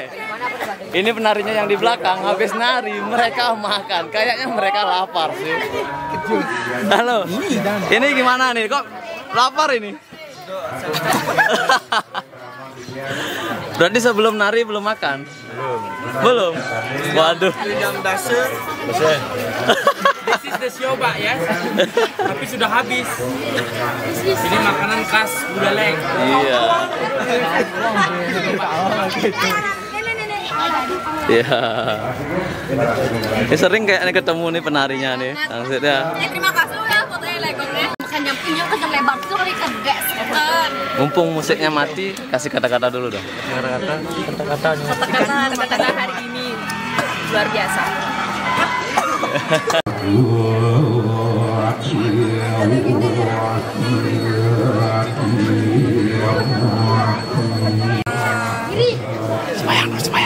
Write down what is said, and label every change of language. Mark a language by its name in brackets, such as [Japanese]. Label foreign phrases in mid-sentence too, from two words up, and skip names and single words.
[Indonesian] Ini penarinya yang di belakang habis nari mereka makan. Kayaknya mereka lapar sih. Halo. Ini gimana nih? Kok lapar ini? Berarti sebelum nari belum makan? Belum. Waduh. [English] This is the sioba ya. [Indonesian] Tapi sudah habis. Ini makanan khas Buleleng. Iya. Iya. Ini sering kayaknya ketemu nih penarinya nih. Maksudnya. Terima kasih ya fotonya legongnya. hebat tuh kali kedek sekan. Mumpung musiknya mati, kasih kata-kata dulu dong. Kata-kata hari ini luar biasa. Sembahyang.